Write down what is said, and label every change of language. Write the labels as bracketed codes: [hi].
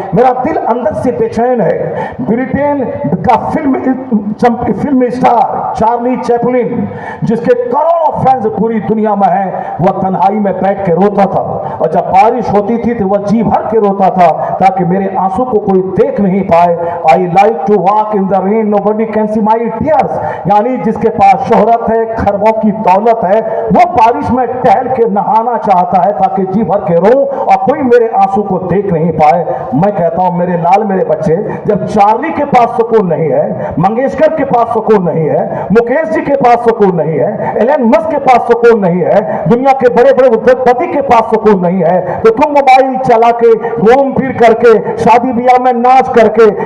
[ur] میرا دل اندر سے بے چین ہے. برٹین کا فلم اسٹار چارلی چیپلن جس کے کروڑوں فینز پوری دنیا میں ہیں, وہ تنہائی میں بیٹھ کے روتا تھا, اور جب بارش ہوتی تھی تو وہ جی بھر کے روتا تھا تاکہ میرے آنسو کو کوئی دیکھ نہیں پائے. [en] I like to walk in the rain, nobody can see my tears. [ur] یعنی جس کے پاس شہرت ہے, خربوں کی دولت ہے, وہ بارش میں ٹہل کے نہانا چاہتا ہے تاکہ جی بھر کے رو اور کوئی میرے آنسو کو دیکھ نہیں پائے. میں کہتا ہوں میرے لال میرے بچے, جب چارلی کے پاس سکون نہیں ہے, منگیشکر کے پاس سکون نہیں ہے, مکیش جی کے پاس سکون نہیں ہے, ایلن مسک کے پاس سکون نہیں ہے, دنیا کے بڑے بڑے ادھوگ پتی کے پاس سکون نہیں ہے, تو تم موبائل چلا کے گھوم پھر کر کے شادی بیاہ میں ناچ کر کے